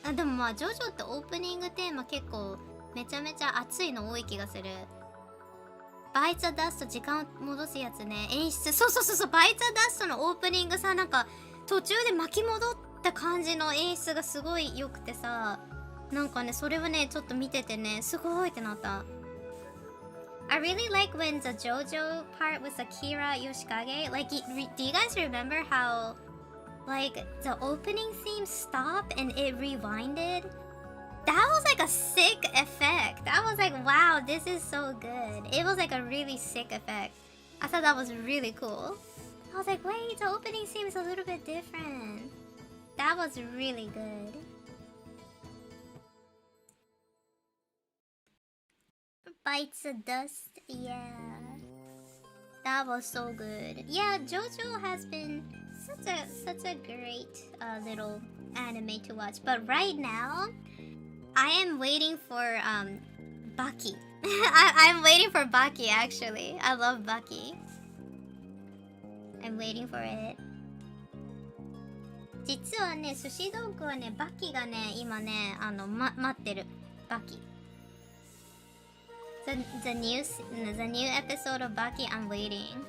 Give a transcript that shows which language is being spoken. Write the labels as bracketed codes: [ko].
[ja] でもまあジョジョってオープニングテーマ結構めちゃめちゃ熱いの多い気がする。バイツァダスト、時間を戻すやつね、演出。そうバイツァダストのオープニングさ、なんか途中で巻き戻った感じの演出がすごい良くてさ、なんかねそれはねちょっと見ててねすごいってなった。 [en] I really like when the JoJo part with Akira Yoshikage. Like, do you guys remember how, like, the opening theme stopped and it rewinded? That was like a sick effect. I was like, wow, this is so good. It was like a really sick effect. I thought that was really cool. I was like, wait, the opening theme is a little bit different. That was really good. Bites the dust, yeah. That was so good. Yeah, JoJo has been such a great little anime to watch. But right now, I am waiting for Baki. I'm waiting for Baki actually. I love Baki. I'm waiting for it. [ja] 実はね、寿司ドッグはね、バキがね、今ね、待ってる。バキ。 [en] The new episode of Baki, I'm waiting.